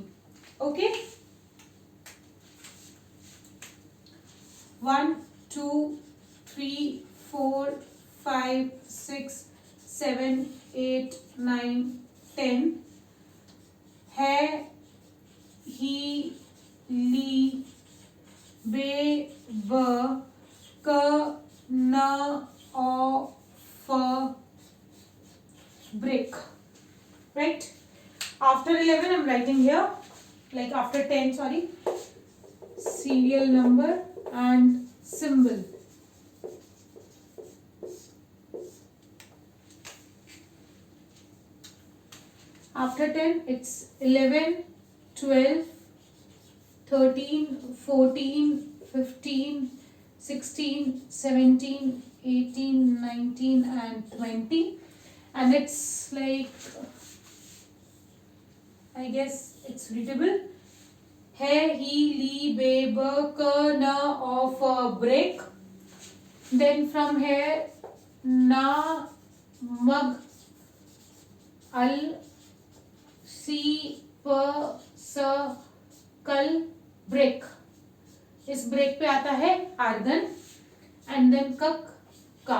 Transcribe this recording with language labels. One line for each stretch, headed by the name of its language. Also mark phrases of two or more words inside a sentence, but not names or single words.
English: ओके, 1 2 3 4 5 6 7 8 9 10. है, ही, ली, बे, ब, क, न, ऑ, फ, break. Right? After 11 I'm writing here, like after 10, sorry, serial number and symbol. After 10 it's 11, 12, 13, 14, 15, 16, 17, 18, 19 and 20. And it's like, I guess it's readable. है, ही, ली, बे, ब, क, न, ऑफ, ब्रेक. Then from here, ना, मग, अल, सी, प, स, कल, ब्रेक.
Hindi: इस ब्रेक पे आता है
English: argon and then
Hindi: कक, का.